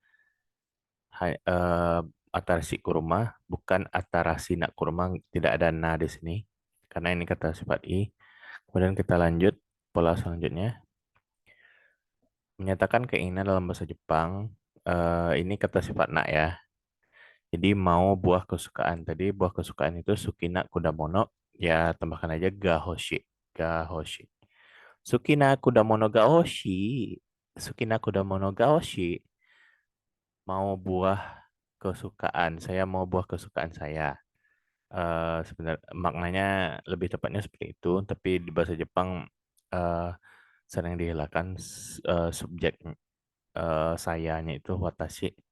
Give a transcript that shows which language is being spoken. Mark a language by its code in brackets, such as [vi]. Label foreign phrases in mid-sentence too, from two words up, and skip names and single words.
[ja] 新しい車, [id] bukan [ja] 新しいな車, [id] tidak ada na di sini karena ini kata sifat i. Kemudian kita lanjut pola selanjutnya, menyatakan keinginan dalam bahasa Jepang. Ini kata sifat nak ya. Jadi mau buah kesukaan tadi, buah kesukaan itu [ja] 好きな果物, [id] ya tambahkan aja gahoshi. [ja] がほしい. 好きな果物がほしい。好きな果物がほしい. [id] Mau buah kesukaan. Saya mau buah kesukaan saya. Sebenarnya maknanya lebih tepatnya seperti itu, tapi di bahasa Jepang eh, sering dihilangkan subjek sayanya itu watashi.